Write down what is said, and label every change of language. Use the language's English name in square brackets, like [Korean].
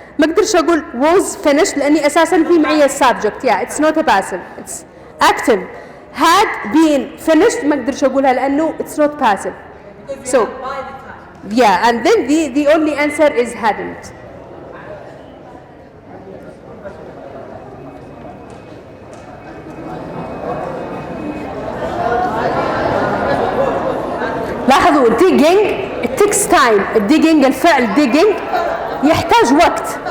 [Arabic] ما أقدرش أقول [English] was finished [Arabic] لأني أساساً في معي subject. [English] It's not a passive. It's active. Had been finished [Arabic] ما أقدرش أقولها لأنه [English] it's not passive. So and then the only answer is hadn't. [Arabic] لاحظوا [English] digging it takes time. [Arabic] digging الفعل digging يحتاج وقت.